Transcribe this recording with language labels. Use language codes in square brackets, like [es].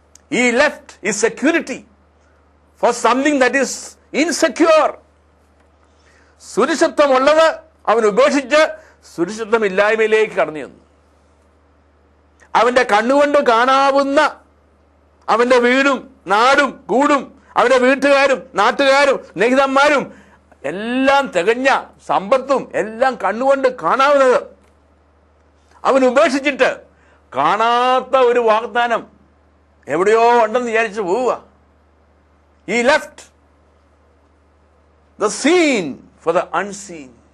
[en] He left his security for something that is insecure. [ml] സുരക്ഷിതത്വമുള്ളത് അവൻ ഉപേക്ഷിച്ച് സുരക്ഷിതത്വമില്ലായ്മയിലേക്ക് കടന്നു ചെന്നു. അവന്റെ കണ്ണുകൊണ്ട് കാണാവുന്ന അവന്റെ വീടും നാടും കൂടും അവന്റെ വീട്ടുകാരും നാട്ടുകാരും സ്നേഹിതന്മാരും എല്ലാം തികഞ്ഞ സമ്പത്തും എല്ലാം കണ്ണുകൊണ്ട് കാണാവുന്നത് അവൻ ഉപേക്ഷിച്ചിട്ട് കാണാത്ത ഒരു വാഗ്ദാനം എവിടെയോ ഉണ്ടെന്ന് വിചാരിച്ചു പോവുക. [en] He left the seen for the unseen.